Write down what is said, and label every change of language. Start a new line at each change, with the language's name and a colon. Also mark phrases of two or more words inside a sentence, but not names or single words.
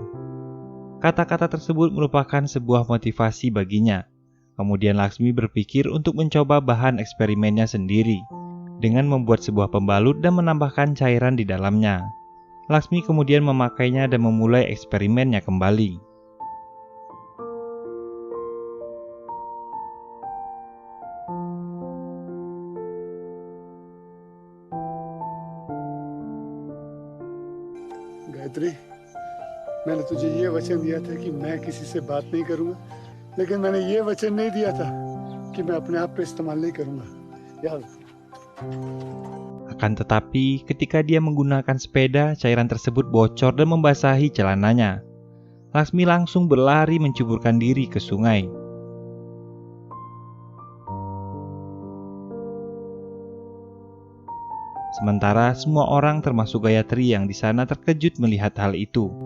Indonesian: Kata-kata tersebut merupakan sebuah motivasi baginya. Kemudian Laksmi berpikir untuk mencoba bahan eksperimennya sendiri dengan membuat sebuah pembalut dan menambahkan cairan di dalamnya. Laksmi kemudian memakainya dan memulai eksperimennya kembali.
Hindi: गायत्री, मैंने तुझे ये वचन दिया था कि मैं किसी से बात नहीं करूंगा, लेकिन मैंने ये वचन नहीं दिया था कि मैं अपने आप पे इस्तेमाल नहीं करूंगा। याद।
Indonesian: Akan tetapi, ketika dia menggunakan sepeda, cairan tersebut bocor dan membasahi celananya. Laksmi langsung berlari menceburkan diri ke sungai. Sementara semua orang termasuk Gayatri yang di sana terkejut melihat hal itu.